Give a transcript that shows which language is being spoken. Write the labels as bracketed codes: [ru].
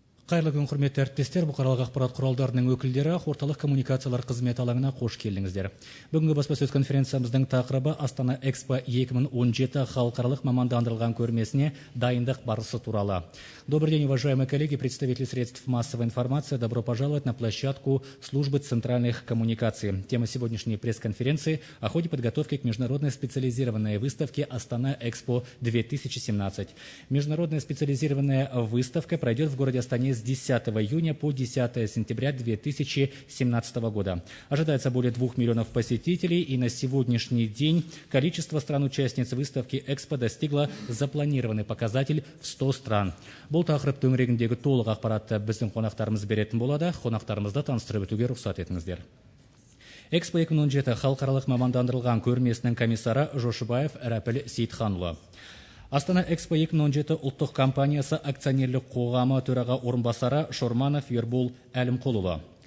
[kk] Қайырлы күн, құрметті әріптестер, бұқаралық ақпарат құралдарының өкілдері, орталық коммуникациялар қызметі алаңына қош келдіңіздер. Бүгінгі баспасөз конференциямыздың тақырыбы Астана Экспо 2017 халықаралық мамандандырылған көрмесіне дайындық барысы туралы. [ru] Добрый день, уважаемые коллеги, представители средств массовой информации. Добро пожаловать на площадку службы центральных коммуникаций. Тема сегодняшней пресс-конференции о ходе подготовки к международной специализированной выставке Астана Экспо 2017. Международная специализированная выставка пройдет в городе Астане с 10 июня по 10 сентября 2017 года. Ожидается более 2 миллионов посетителей, и на сегодняшний день количество стран-участниц выставки Экспо достигло запланированный показатель в 100 стран. [kk] Бұл тақырып төңірегіндегі толық ақпаратты біздің қонақтарымыз беретін болады. Қонақтарымызды таныстырып өтуге рұқсат етіңіздер. Экспо 2017 халықаралық мамандандырылған көрмесінің комиссары Жошыбаев Рәпіл Сейітханұлы. Астана Экспо 2017 ұлттық компаниясы акционерлік қоғамы төраға орынбасары Шорманов Ербол Әлімқұлұлы.